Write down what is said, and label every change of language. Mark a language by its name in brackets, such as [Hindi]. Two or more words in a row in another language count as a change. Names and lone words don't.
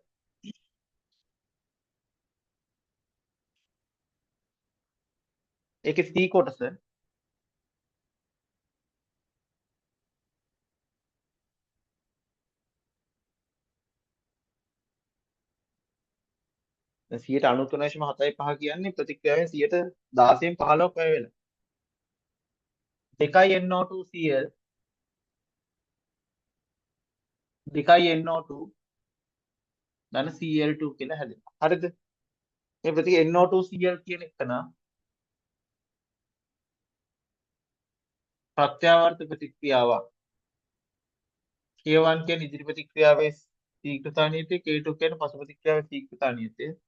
[Sinhala] ඒකේ c කොටස දැන් 93.75 කියන්නේ ප්‍රතික්‍රියාවෙන් 16න් 15ක් වැය වෙලා. 2NO2Cl 2NO2 ධන Cl2 කියලා හැදෙනවා. හරිද? මේ NO2Cl කියන එක නා ප්‍රත්‍යාවර්ත ප්‍රතික්‍රියාවක්. K1 කියන්නේ ඉදිරි ප්‍රතික්‍රියාවේ ශීඝ්‍රතා නියතය, K2 කියන්නේ පසු ප්‍රතික්‍රියාවේ ශීඝ්‍රතා නියතය.